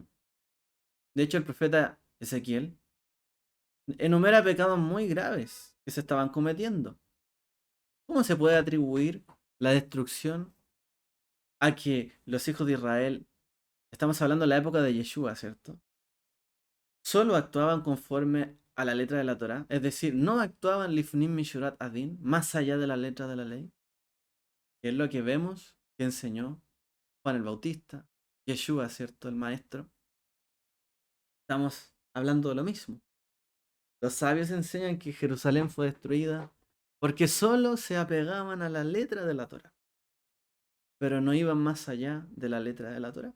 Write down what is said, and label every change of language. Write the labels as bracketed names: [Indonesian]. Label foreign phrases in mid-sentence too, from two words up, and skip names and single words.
[Spanish] De hecho, el profeta Ezequiel enumera pecados muy graves que se estaban cometiendo. ¿Cómo se puede atribuir la destrucción a que los hijos de Israel, estamos hablando de la época de Yeshua, ¿cierto? Solo actuaban conforme a la letra de la Torá, es decir, no actuaban [Hebrew] לפנים משורת הדין, [Spanish] más allá de la letra de la ley, que es lo que vemos que enseñó Juan el Bautista, Yeshua, ¿cierto? El maestro. Estamos hablando de lo mismo. Los sabios enseñan que Jerusalén fue destruida porque solo se apegaban a la letra de la Torá, pero no iban más allá de la letra de la Torá.